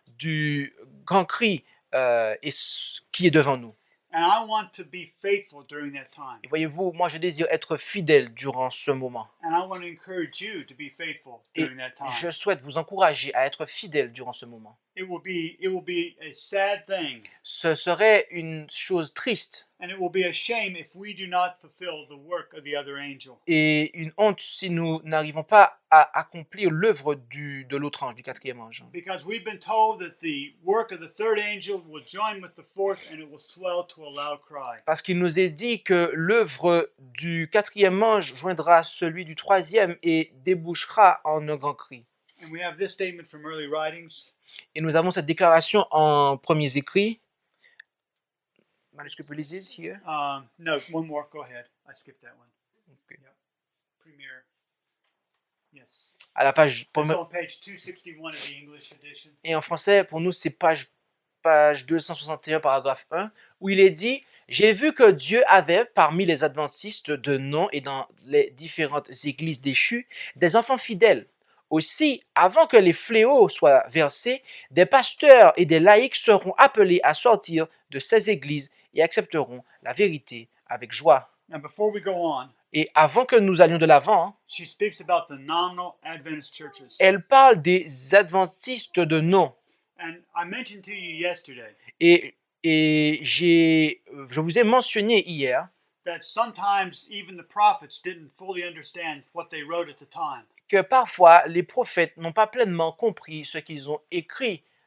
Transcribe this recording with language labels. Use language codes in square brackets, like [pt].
[fr] du grand cri qui est devant nous. [en] And I want to be faithful during that time. [fr] Et voyez-vous, moi je désire être fidèle durant ce moment. [en] And I want to encourage you to be faithful [fr] Et [en] during that time. [fr] je souhaite vous encourager à être fidèle durant ce moment. [en] It will be a sad thing, [fr] Ce serait une chose triste [en] and it will be a shame if we do not fulfill the work of the other angel. [fr] et une honte si nous n'arrivons pas à accomplir l'œuvre de l'autre ange, du quatrième ange. [en] Because we've been told that the work of the third angel will join with the fourth and it will swell to a loud cry. [fr] Parce qu'il nous est dit que l'œuvre du quatrième ange joindra celui du troisième et débouchera en un grand cri. [en] And we have this statement from early writings. [fr] Et nous avons cette déclaration en premiers écrits. [en] Manuscrit releases here. No, one more. Go ahead. I skipped that one. Okay. Yep. Premier. Yes. [fr] À la page, [en] It's on page 261 of the English edition. [fr] et en français, pour nous, c'est page 261, paragraphe 1, où il est dit « J'ai vu que Dieu avait, parmi les adventistes de nom et dans les différentes églises déchues, des enfants fidèles. Aussi, avant que les fléaux soient versés, des pasteurs et des laïcs seront appelés à sortir de ces églises et accepteront la vérité avec joie. » [en] Now, before we go on, [fr] Et avant que nous allions de l'avant, [en] she speaks about the nominal Adventist churches. [fr] elle parle des adventistes de nom. [en] And I mentioned to you yesterday [fr] Et je vous ai mentionné hier [en] that sometimes even the prophets didn't fully understand what they wrote at the time. [fr] que parfois les prophètes n'ont pas pleinement compris ce qu'ils ont écrit.